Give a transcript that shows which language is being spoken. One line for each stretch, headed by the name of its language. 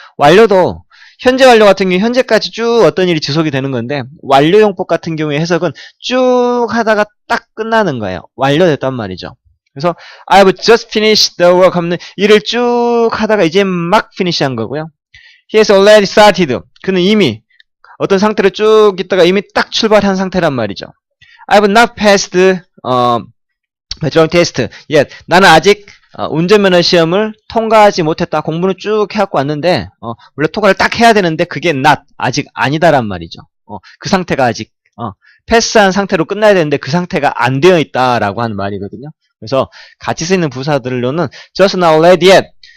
Korean: 완료도 현재 완료 같은 경우에 현재까지 쭉 어떤 일이 지속이 되는 건데 완료용법 같은 경우에 해석은 쭉 하다가 딱 끝나는 거예요. 완료됐단 말이죠. 그래서
English: I've just finished the work
Korean: 하면 일을 쭉 하다가 이제 막 finish 한 거고요.
English: He has already started.
Korean: 그는 이미 어떤 상태로 쭉 있다가 이미 딱 출발한 상태란 말이죠.
English: I've not passed 배트랑 테스트.
Korean: 나는 아직 운전면허 시험을 통과하지 못했다. 공부는 쭉 해갖고 왔는데 원래 통과를 딱 해야 되는데 그게 not, 아직 아니다란 말이죠. 그 상태가 아직 패스한 상태로 끝나야 되는데 그 상태가 안 되어 있다라고 하는 말이거든요. 그래서 같이 쓰이는 부사들로는 just now, already, yet.